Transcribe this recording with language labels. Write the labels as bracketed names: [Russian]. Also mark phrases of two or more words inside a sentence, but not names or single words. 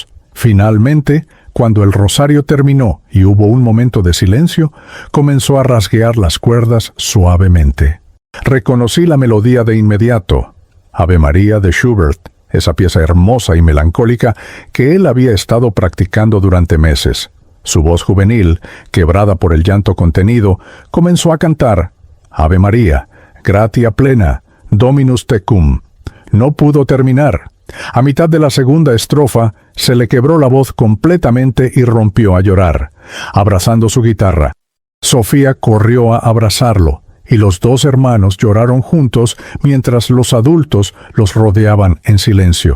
[Spanish] Finalmente, cuando el rosario terminó y hubo un momento de silencio, comenzó a rasguear las cuerdas suavemente. Reconocí la melodía de inmediato: Ave María de Schubert, esa pieza hermosa y melancólica que él había estado practicando durante meses. Su voz juvenil, quebrada por el llanto contenido, comenzó a cantar: [Latin] Ave María, gratia plena, Dominus tecum. [Spanish] No pudo terminar. A mitad de la segunda estrofa, se le quebró la voz completamente y rompió a llorar, abrazando su guitarra. Sofía corrió a abrazarlo, y los 2 hermanos lloraron juntos mientras los adultos los rodeaban en silencio.